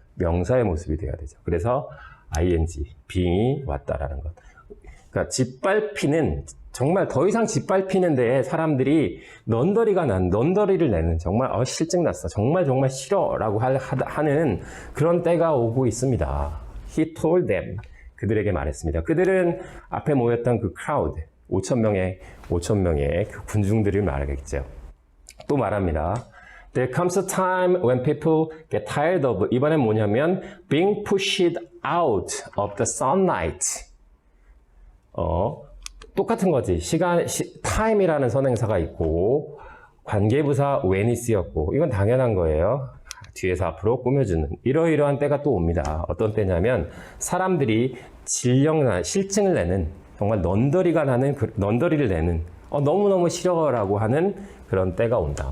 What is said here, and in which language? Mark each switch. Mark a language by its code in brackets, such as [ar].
[ko] 명사의 모습이 돼야 되죠. 그래서 ing, being이 왔다라는 것. 그러니까 짓밟히는, 정말 더 이상 짓밟히는 데에 사람들이 넌더리를 내는, 정말 실증 났어, 정말 싫어 라고 하는 그런 때가 오고 있습니다. [en] He told them, [ko] 그들에게 말했습니다. 그들은 앞에 모였던 그 crowd, 5,000명의 그 군중들을 말하겠죠. 또 말합니다. [en] There comes a time when people get tired of, [ko] 이번엔 뭐냐면 [en] being pushed out of the sunlight. [ko] 똑같은 거지. time이라는 선행사가 있고 관계부사 when이 쓰였고, 이건 당연한 거예요. 뒤에서 앞으로 꾸며주는 이러이러한 때가 또 옵니다. 어떤 때냐면 사람들이 실증을 내는, 정말 넌더리를 내는, 너무너무 싫어라고 하는 그런 때가 온다.